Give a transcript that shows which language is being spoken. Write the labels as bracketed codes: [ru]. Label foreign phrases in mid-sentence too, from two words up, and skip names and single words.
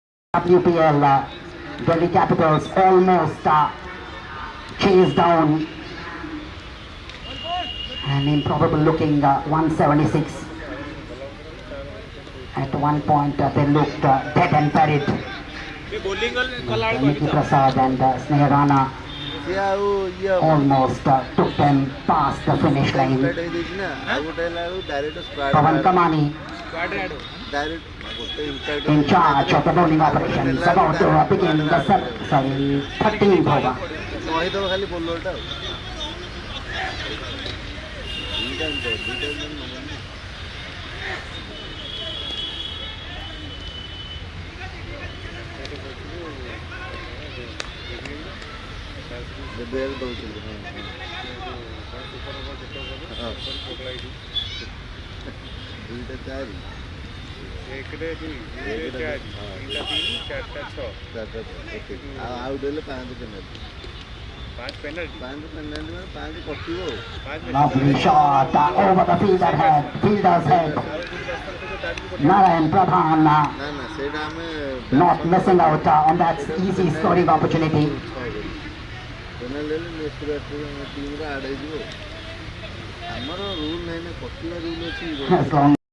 [en] WPL Delhi Capitals almost chased down an improbable looking 176. At one point they looked dead and buried. Niki Prasad and Sneha Rana [or] ସିଏ ଆଉ ଇଏ [en] almost took them past the finish line. [or] ଇମ୍ପାକ୍ଟ ହେଇଯାଇଛି ନା ଆଉ ଗୋଟେ ହେଲା ବେଳକୁ ଡାଇରେକ୍ଟ Pavan ସ୍କ୍ୱାଡ୍ Kamani ଡାଇରେକ୍ଟ ଗୋଟେ ଇମ୍ପାକ୍ଟ [en] in charge of the bowling operations about to begin the 13th over. [or] କହିଦେବ ଖାଲି ବୋଲରଟା ଆଉ ଦୁଇଟା ବେଡ୍ ଦେଉଛନ୍ତି ଦୁଇଟା ଚାରି ଆଉ ଆଉଟ୍ ହେଲେ 5 ପେନାଲ୍ଟି 5 ପେନାଲ୍ଟି ମାନେ 5 କଟିବ ଆଉ [en] Lovely shot over the fielder's head. Narayan Pradhan [or] ନା ନା ସେଇଟା ଆମେ [en] not missing out on that easy scoring opportunity. [or] ପେନାଲ୍ଟି ହେଲେ [en] next batsman [or] ଟିମ୍ରେ ଆଡ଼୍ ହେଇଯିବ ଆମର ରୁଲ୍ ନାହିଁ ନା କଟିବା ରୁଲ୍ ଅଛି [en] As long